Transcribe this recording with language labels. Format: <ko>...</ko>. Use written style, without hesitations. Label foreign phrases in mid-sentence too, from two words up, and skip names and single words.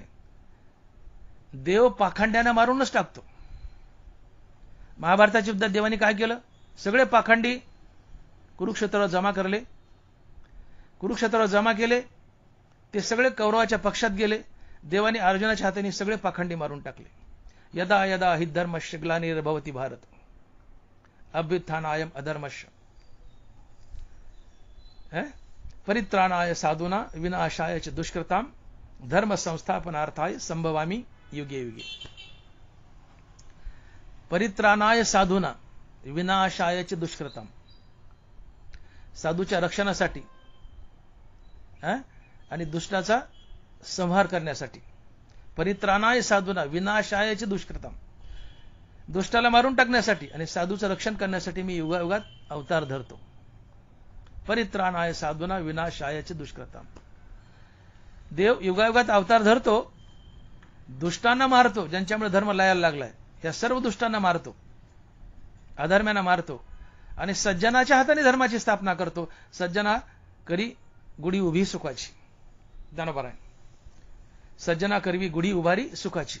<mr>देव पाखंड्यानं मारूनच टाकतो. महाभारताच्या युद्धात देवाने काय केलं? सगळे पाखंडी कुरुक्षेत्रावर जमा करले. कुरुक्षेत्रावर जमा केले, ते सगळे कौरवाच्या पक्षात गेले. देवाने अर्जुनाच्या हाताने सगळे पाखंडी मारून टाकले.</mr> <sa>यदा यदा हि धर्मस्य ग्लानिर्भवति भारत अभ्युत्थानाय अधर्मस्य परित्राणाय साधूना विनाशाय च दुष्कृताम धर्म संस्थापनार्थाय संभवामी युगे युगे. परित्राणाय साधूना विनाशाय च दुष्कृताम,</sa> <mr>साधूच्या रक्षणासाठी आणि दुष्टाचा संहार करण्यासाठी.</mr> <sa>परित्राणाय साधूना विनाशाय च दुष्कृताम,</sa> <mr>दुष्टाला मारून टाकण्यासाठी आणि साधूचं रक्षण करण्यासाठी मी युगायुगात अवतार धरतो.</mr> <sa>परित्राणाय साधूना विनाशाय च दुष्कृताम.</sa> <mr>देव युगायुगात अवतार धरतो, दुष्टांना मारतो, ज्यांच्यामुळे धर्म लयाला लागलाय या सर्व दुष्टांना मारतो, अधर्म्यांना मारतो आणि सज्जनाच्या हाताने धर्माची स्थापना करतो. सज्जना करी गुढी उभी सुखाची. ज्ञानोबा आहे, सज्जना करवी गुढी उभारी सुखाची.</mr>